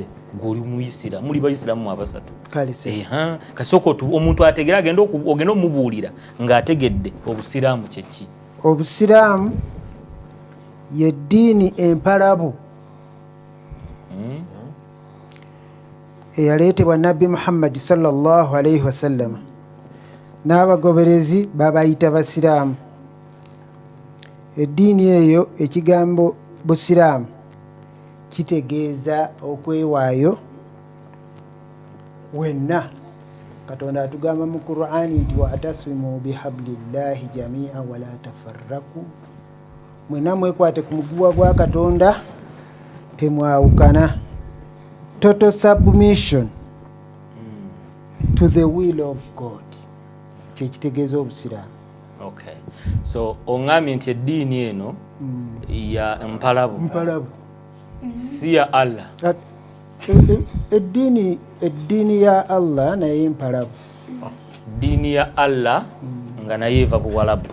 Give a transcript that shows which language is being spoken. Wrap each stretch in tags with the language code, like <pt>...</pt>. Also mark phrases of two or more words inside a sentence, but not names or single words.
<lg>Guli muyisira muli bayisiramu abasatu. Kasoko omuntu ategeera ogenda omubuulira ng'ategedde obusiraamu kyeki? Obusiraamu ye ddiini empalabu eyaleetebwa Nabbi Muhammad</lg> <ar>صلى الله عليه وسلم</ar> <lg>n'abagoberezi babayita basiraamu. Eddiini eyo ekigambo busiraamu kitegeeza okwewaayo wenna. Katonda atugamba mu Qur'ani nti</lg> <ar>واعتصموا بحبل الله جميعا ولا تفرقوا,</ar> <lg>mwenna mwekwate ku muguwa gwa Katonda temwawukana.</lg> <en>Total submission to the will of God</en> <lg>kyekitegeeza obusiraamu. Okay. So ongambye nti eddiini eno ya mpalabu si ya Allah. Eddiini ya Allah naye mpalabu. ddiini ya Allah nga naye eva Buwarabu.</lg>